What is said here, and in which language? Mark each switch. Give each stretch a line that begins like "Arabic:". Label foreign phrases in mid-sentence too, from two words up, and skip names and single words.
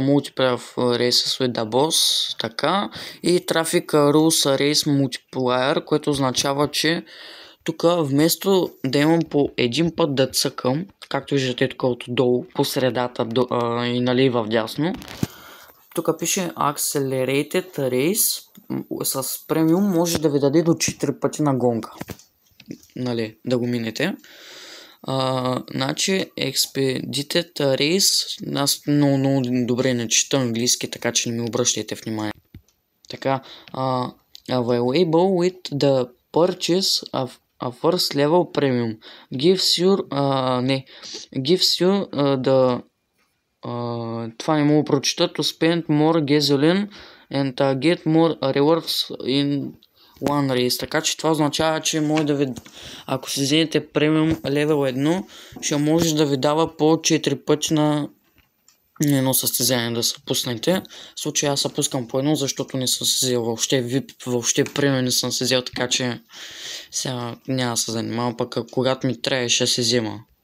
English: Multiplayer Races with the Boss,
Bulgarian: така, и
English: Traffic Rules Race Multiplier,
Bulgarian: което означава, че тук вместо да имам по един път да цъкам, както виждате тук отдолу, по средата и в дясно, тук пише
English: Accelerated Race
Bulgarian: с премиум може да ви даде до 4 пъти на гонка. Да го минете. Значи
English: Expedited Race,
Bulgarian: аз много добре не чета английски, така че не ми обръщайте внимание. Така,
English: Available with the purchase of a first level premium gives you the
Bulgarian: това не мога прочита,
English: to spend more gasoline and get more rewards in one race.
Bulgarian: Така че това означава, че може да ви, ако си вземете
English: premium level
Bulgarian: 1, ще може да ви дава по 4 пъти на едно състезание да се пуснете. В случая аз се пускам по едно, защото не съм се взел въобще премиум не съм се взел, така че сега няма да се занимавам, пък когато ми трябва ще се взема.